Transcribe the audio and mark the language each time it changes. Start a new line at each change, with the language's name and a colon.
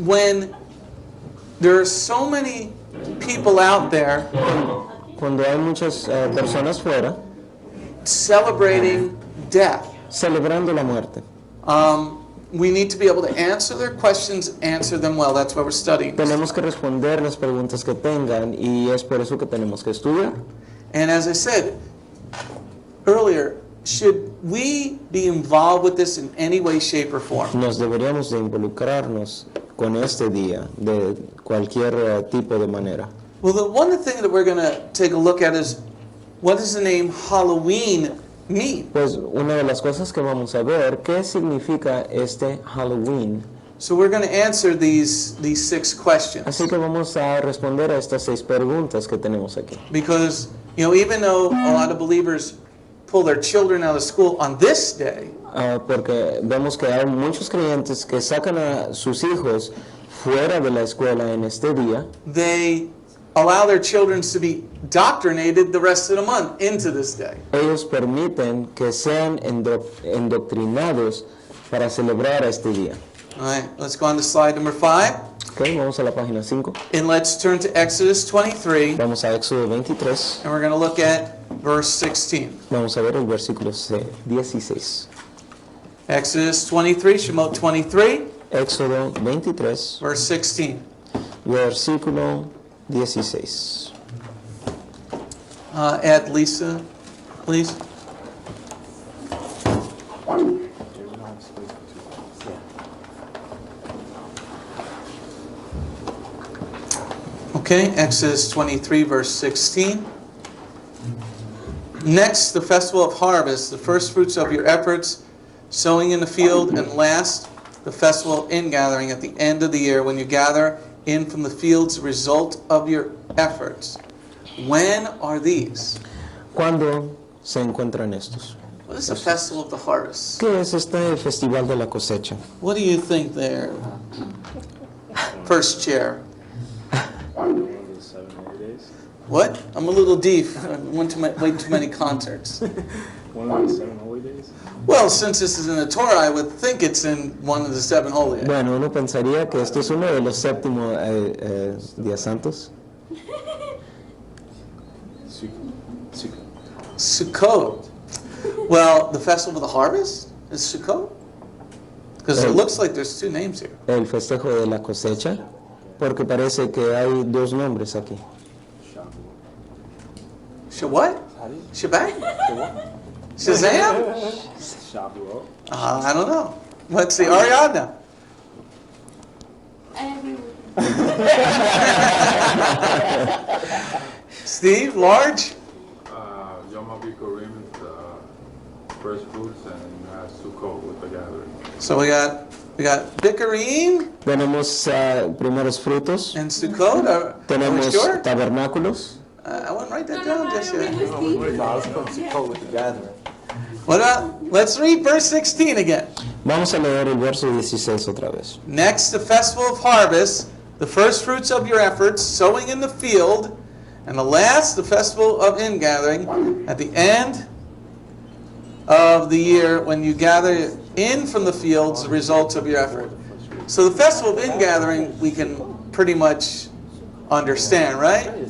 English: When there are so many people out there
Spanish: Cuando hay muchas personas fuera
English: celebrating death,
Spanish: celebrando la muerte,
English: we need to be able to answer their questions, answer them well. That's why we're studying.
Spanish: tenemos que responder las preguntas que tengan y es por eso que tenemos que estudiar.
English: And as I said earlier, should we be involved with this in any way, shape, or form?
Spanish: Nos deberíamos de involucrarnos con este día de cualquier tipo de manera.
English: Well, the one thing that we're going to take a look at is, what does the name Halloween mean?
Spanish: Pues una de las cosas que vamos a ver, ¿qué significa este Halloween?
English: So we're going to answer these 6 questions.
Spanish: Así que vamos a responder a estas 6 preguntas que tenemos aquí.
English: Because, you know, even though a lot of believers pull their children out of school on this day,
Spanish: Porque vemos que hay muchos creyentes que sacan a sus hijos fuera de la escuela en este día.
English: they allow their children to be indoctrinated the rest of the month into this day.
Spanish: Ellos permiten que sean endoctrinados para celebrar este día.
English: All right, let's go on to slide number 5.
Spanish: Okay, vamos a la página 5.
English: And let's turn to Exodus 23,
Spanish: Vamos a Éxodo 23.
English: and we're going to look at verse 16.
Spanish: Vamos a ver el versículo 16.
English: Exodus 23, Shemot 23,
Spanish: Éxodo 23,
English: verse 16.
Spanish: versículo 16.
English: Add Lisa, please. Okay, Exodus 23, verse 16. Next, the festival of harvest, the first fruits of your efforts, sowing in the field, and last, the festival of ingathering at the end of the year, when you gather in from the fields the result of your efforts. When are these?
Spanish: ¿Cuándo se encuentran estos?
English: What is the festival of the harvest?
Spanish: ¿Qué es este festival de la cosecha?
English: What do you think there? First chair. What? I'm a little deaf. I went to way too many concerts. One of the 7 holy days? Well, since this is in the Torah, I would think it's in one of the 7 holy days.
Spanish: Bueno, uno pensaría que esto es uno de los séptimos días santos.
English: Sukkot. Well, the festival of the harvest is Sukkot? Because it looks like there's 2 names here.
Spanish: El festejo de la cosecha, porque parece que hay 2 nombres aquí.
English: What? Shabbat? Shazam? I don't know. Let's see. Ariadna. Steve, large? Yom HaBikurim is the first fruits, and you have Sukkot with the gathering. So we got Bikurim
Spanish: Tenemos primeros frutos,
English: and Sukkot. Are we
Spanish: tenemos
English: sure?
Spanish: tabernáculos.
English: I wouldn't write that
Spanish: No,
English: down I just don't yet. read What about? Let's read verse 16 again.
Spanish: Vamos a leer el verso 16 otra vez.
English: Next, the festival of harvest, the first fruits of your efforts, sowing in the field, and the last, the festival of ingathering, at the end of the year when you gather in from the fields the results of your effort. So the festival of ingathering we can pretty much understand, right?